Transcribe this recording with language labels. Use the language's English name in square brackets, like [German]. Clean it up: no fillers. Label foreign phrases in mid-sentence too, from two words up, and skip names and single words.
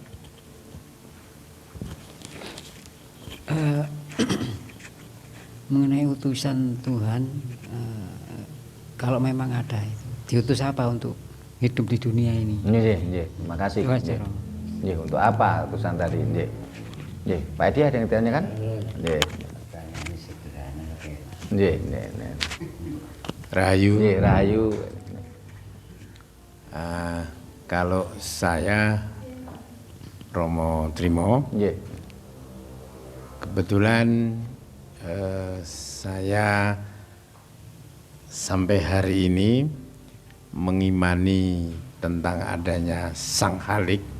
[Indonesian] Mengenai utusan Tuhan, kalau memang ada itu, diutus apa untuk hidup di dunia ini? Nggih, terima kasih. Nggih, untuk apa utusan tadi? [Javanese] Nggih. Nggih, [Indonesian] Pak Edi ada yang ditanyakan? Nggih. [Javanese] Nggih, nggih. [Indonesian] Rahayu. [Javanese] Nggih, Rahayu. [Indonesian] Kalau saya Romo Trimo, Nggih. kebetulan saya sampai hari ini mengimani tentang adanya Sang Halik,